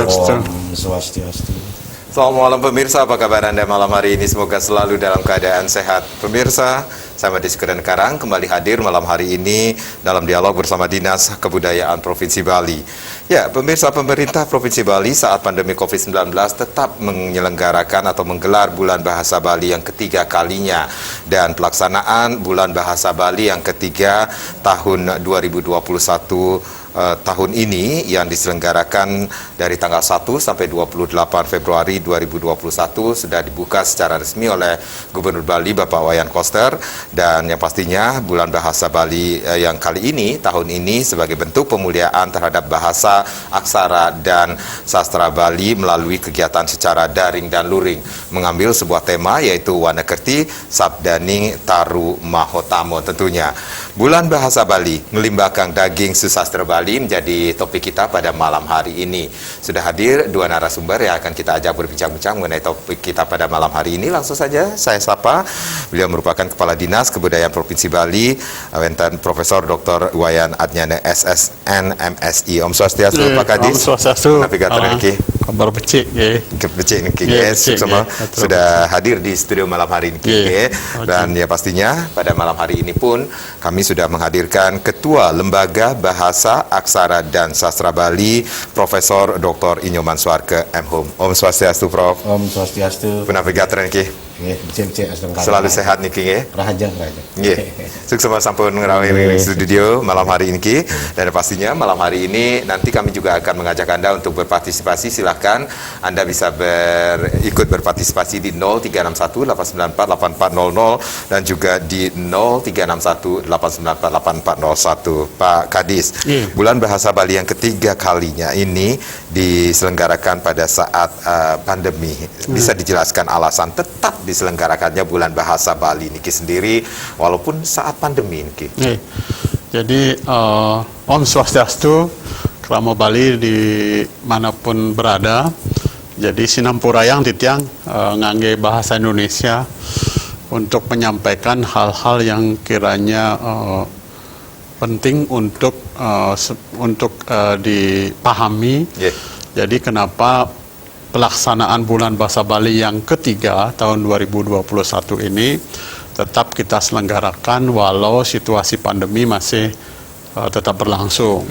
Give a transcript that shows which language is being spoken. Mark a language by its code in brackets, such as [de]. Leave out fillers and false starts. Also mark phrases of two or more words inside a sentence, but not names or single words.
[ban] Om Swastiastu. [id] Selamat malam pemirsa, apa kabar Anda malam hari ini? Semoga selalu dalam keadaan sehat. Pemirsa, saya Madi Sekudan Karang kembali hadir malam hari ini dalam dialog bersama Dinas Kebudayaan Provinsi Bali. Ya, pemirsa, pemerintah Provinsi Bali saat pandemi COVID-19 tetap menyelenggarakan atau menggelar Bulan Bahasa Bali yang ketiga kalinya. Dan pelaksanaan Bulan Bahasa Bali yang ketiga tahun 2021 tahun ini yang diselenggarakan dari tanggal 1 sampai 28 Februari 2021 sudah dibuka secara resmi oleh Gubernur Bali Bapak Wayan Koster, dan yang pastinya Bulan Bahasa Bali yang kali ini tahun ini sebagai bentuk pemuliaan terhadap bahasa, aksara dan sastra Bali melalui kegiatan secara daring dan luring mengambil sebuah tema yaitu Wanakerti Sabdaning Taru Mahotamo. Tentunya Bulan Bahasa Bali ngelimbakang daging susastra Bali menjadi topik kita pada malam hari ini. Sudah hadir dua narasumber yang akan kita ajak berbincang-bincang mengenai topik kita pada malam hari ini. Langsung saja saya sapa. Beliau merupakan Kepala Dinas Kebudayaan Provinsi Bali, Wenten Profesor Dr. Wayan Adnyana SSN MSI. [ban] Om Swastiastu Pak Kadis. Om Swastiastu. Navigator niki. Kabar becik nggih. Becik niki [id] semua sudah hadir di studio malam hari ini. Dan ya pastinya pada malam hari ini pun kami sudah menghadirkan Ketua Lembaga Bahasa, Aksara dan Sastra Bali, Profesor Dr. Inyoman Suarke M.Hum. [ban] Om Swastiastu [id] Prof. [ban] Om Swastiastu. Navigator niki. [id] Selalu sehat [ban] niki nggih. Rahaja. [id] Nggih. Sukses [ban] sampun ngrawuh [id] di studio malam hari ini ki. Dan pastinya malam hari ini nanti kami juga akan mengajak Anda untuk berpartisipasi. Silahkan Anda bisa ikut berpartisipasi di 0361 894 8400 dan juga di 0361 894 8401. Pak Kadis, Bulan Bahasa Bali yang ketiga kalinya ini diselenggarakan pada saat pandemi. Bisa dijelaskan alasan tetap diselenggarakannya Bulan Bahasa Bali niki sendiri walaupun saat pandemi niki. Jadi [ban] Om Swastiastu, Kramo Bali [id] di manapun berada. Jadi [ban] sinampurayang titiang ngangge [id] bahasa Indonesia untuk menyampaikan hal-hal yang kiranya penting untuk dipahami. Jadi kenapa pelaksanaan Bulan Bahasa Bali yang ketiga tahun 2021 ini tetap kita selenggarakan walau situasi pandemi masih tetap berlangsung.